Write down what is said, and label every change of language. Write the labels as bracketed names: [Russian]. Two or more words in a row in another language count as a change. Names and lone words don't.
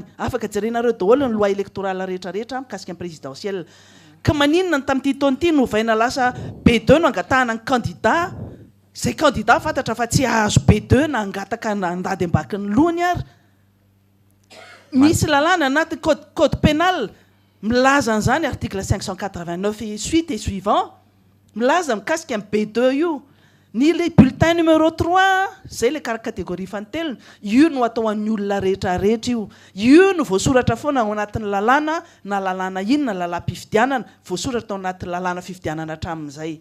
[Malagasy] Afaka jerenareo daholo ny [French] loi électorale [Malagasy] rehetrarehetra mikasika ny présidentielle. Ka maninona ny tamin'ity taona ity novaina lasa B2 no angatahana ny candidat. Zay candidat fantatra fa tsy ahazo B2 na angataka andady ambaki ny lohany ary. Misy lalàna anaty [French] code pénal [Malagasy] milaza an'izany article 589 [French] et suite et suivant [Malagasy] milaza mikasika amin'ny B2 io. Ny [French] le bulletin numéro [Malagasy] 3 zay le catégorie fanotelona io no atao an'ny olona rehetrarehetra io. Io no voasoratra foana ao anatin'ny lalàna na lalàna inona lalàm-pifidianana voasoratra ao anatin'ny lalàna fifidianana hatramin'izay.